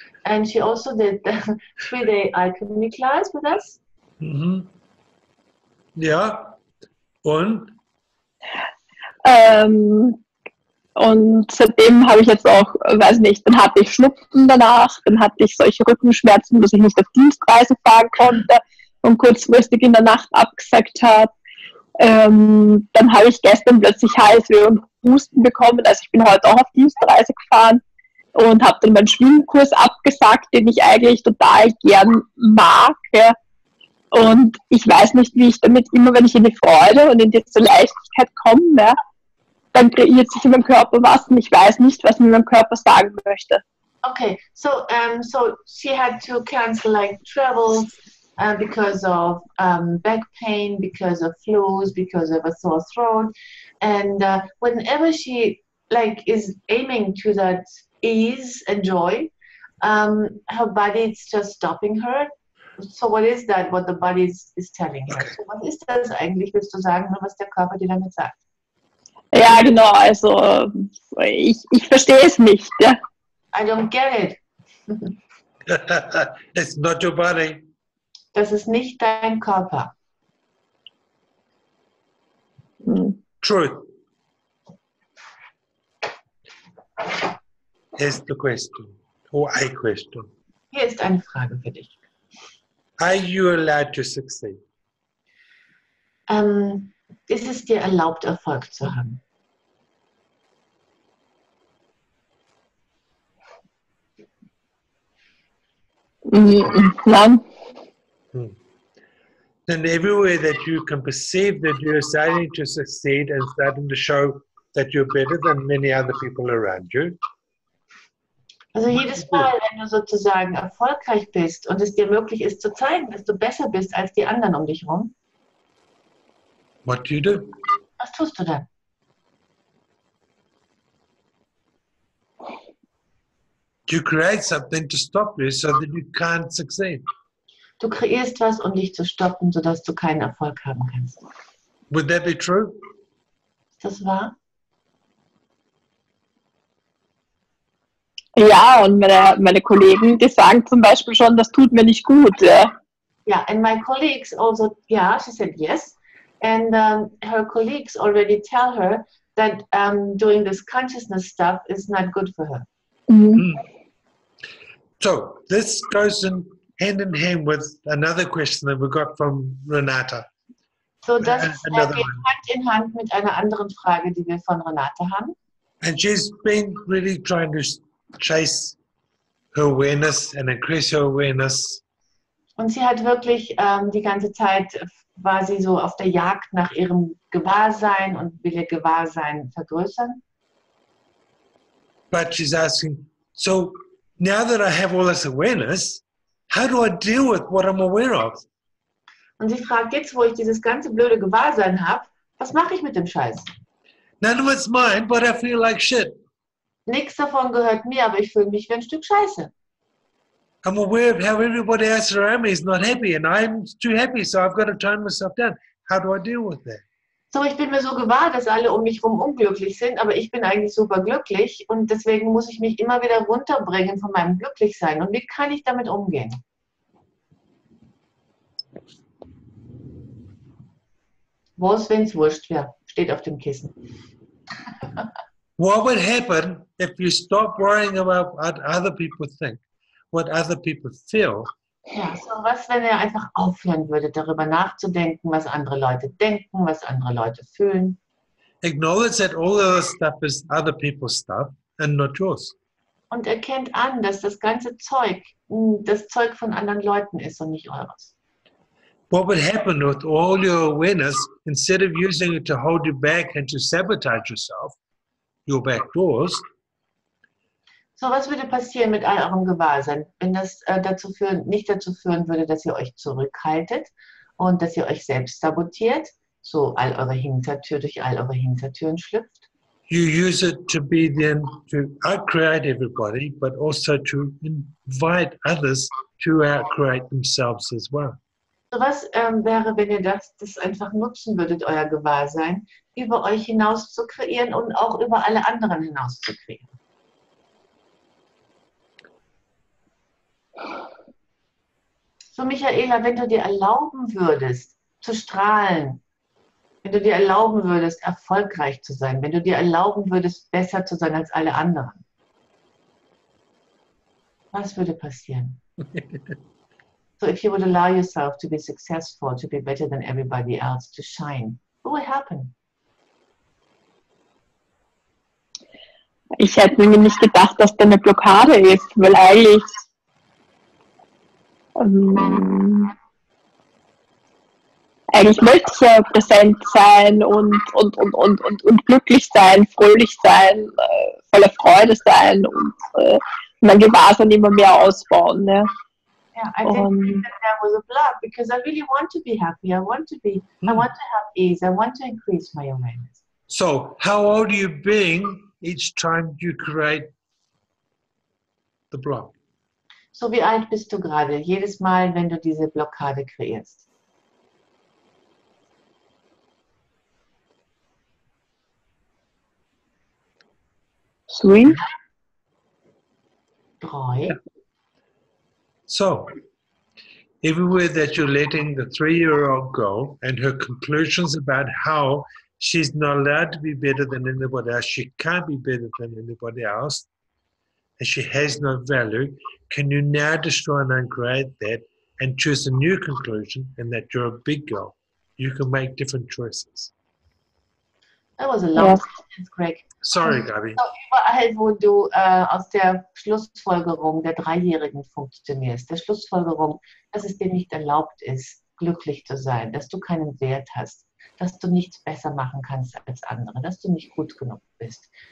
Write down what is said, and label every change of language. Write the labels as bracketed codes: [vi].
[en] And she also did the 3-day alchemy class with us. [de] Mhm. Ja. Und? Und seitdem habe ich jetzt auch, weiß nicht, dann hatte ich Schnupfen danach, dann hatte ich solche Rückenschmerzen, dass ich nicht auf Dienstreise fahren konnte und kurzfristig in der Nacht abgesagt habe. Dann habe ich gestern plötzlich Halsweh und Husten bekommen, also ich bin heute auch auf Dienstreise gefahren und habe dann meinen Schwimmkurs abgesagt, den ich eigentlich total gern mag. Ja. Und ich weiß nicht, wie ich damit, immer wenn ich in die Freude und in diese Leichtigkeit komme, ja, dann kreiert sich in meinem Körper was und ich weiß nicht, was mir mein Körper sagen möchte. [en] Okay, so she had to cancel like travel because of back pain, because of flus, because of a sore throat, and whenever she like is aiming to that ease and joy, her body is just stopping her. So what is that, what the body is telling her? [de] So was ist das eigentlich, willst du sagen, was der Körper dir damit sagt? Ja, genau, also ich verstehe es nicht. Ja. [en] I don't get it. It's not your body. [de] Das ist nicht dein Körper. [en] Truth. Here's the question, or a question. [de] Hier ist eine Frage für dich. [en] Are you allowed to succeed? [de] Ist es dir erlaubt, Erfolg zu haben? Nein. [en] And everywhere that you can perceive that you're starting to succeed and starting to show that you're better than many other people around you. [de] Also jedes Mal, wenn du sozusagen erfolgreich bist und es dir möglich ist zu zeigen, dass du besser bist als die anderen um dich herum, [en] What do you do? [de] was tust du dann? [en] You create something to stop you so that you can't succeed. [de] Du kreierst was, um dich zu stoppen, sodass du keinen Erfolg haben kannst. [en] Would that be true? [de] Ist das wahr? Ja, und meine Kollegen, die sagen zum Beispiel schon, das tut mir nicht gut. Ja. [en] Yeah, and my colleagues also, yeah, she said yes. And her colleagues already tell her that doing this consciousness stuff is not good for her. Mhm. So this goes in hand with another question that we got from Renata. [de] So das [en] Another [de] geht [en] one. [de] Hand in Hand mit einer anderen Frage, die wir von Renate haben. [en] And she's been really trying to chase her awareness and increase her awareness. [de] Und sie hat wirklich die ganze Zeit, war sie so auf der Jagd nach ihrem Gewahrsein und will ihr Gewahrsein vergrößern. [en] But she's asking, so now that I have all this awareness, how do I deal with what I'm aware of? [de] Und sie fragt jetzt, wo ich dieses ganze blöde Gewahrsein habe, was mache ich mit dem Scheiß? [en] None of it's mine, but I feel like shit. [de] Nichts davon gehört mir, aber ich fühle mich wie ein Stück Scheiße. [en] I'm aware of how everybody else around me is not happy and I'm too happy, so I've got to tone myself down. How do I deal with that? [de] So, ich bin mir so gewahr, dass alle um mich herum unglücklich sind, aber ich bin eigentlich super glücklich und deswegen muss ich mich immer wieder runterbringen von meinem Glücklichsein. Und wie kann ich damit umgehen? Was, wenn es wurscht wäre? Steht auf dem Kissen. [en] What would happen if you stop worrying about what other people think, what other people feel? [de] Ja, so was, wenn er einfach aufhören würde, darüber nachzudenken, was andere Leute denken, was andere Leute fühlen. [en] Acknowledge that all of this stuff is other people's stuff and not yours. [de] Und erkennt an, dass das ganze Zeug das Zeug von anderen Leuten ist und nicht eures. [en] What would happen with all your awareness, instead of using it to hold you back and to sabotage yourself, your back doors, [de] So, was würde passieren mit all eurem Gewahrsein, wenn das nicht dazu führen würde, dass ihr euch zurückhaltet und dass ihr euch selbst sabotiert, so durch all eure Hintertüren schlüpft? [en] you use it to be then to outcreate everybody, but also to invite others to outcreate themselves as well. [de] So, was wäre, wenn ihr das einfach nutzen würdet, euer Gewahrsein, über euch hinaus zu kreieren und auch über alle anderen hinaus zu kreieren? So, Michaela, wenn du dir erlauben würdest, zu strahlen, wenn du dir erlauben würdest, erfolgreich zu sein, wenn du dir erlauben würdest, besser zu sein als alle anderen, was würde passieren? [en] So, if you would allow yourself to be successful, to be better than everybody else, to shine, what would happen? [de] Ich hätte mir nicht gedacht, dass da eine Blockade ist, weil eigentlich eigentlich möchte ich ja präsent sein und glücklich sein, fröhlich sein, voller Freude sein und mein Gewahrsein immer mehr ausbauen. Ne? [en] Yeah, I didn't think that there was a block because I really want to be happy. I want to have ease. I want to increase my awareness. So how old are you being each time you create the block? [de] So wie alt bist du gerade? Jedes Mal, wenn du diese Blockade kreierst. [en] Three. [de] 3. [en] So, everywhere that you're letting the 3-year-old go and her conclusions about how she's not allowed to be better than anybody else, she can't be better than anybody else, and she has no value, can you now destroy and uncreate that and choose a new conclusion and that you're a big girl? You can make different choices. That was a long Yes. sentence, Greg. Sorry, Gabi. [de] So, überall, wo du aus der Schlussfolgerung der Dreijährigen funktionierst, der Schlussfolgerung, dass es dir nicht erlaubt ist, glücklich zu sein, dass du keinen Wert hast, dass du nichts besser machen kannst als andere, dass du nicht gut genug bist.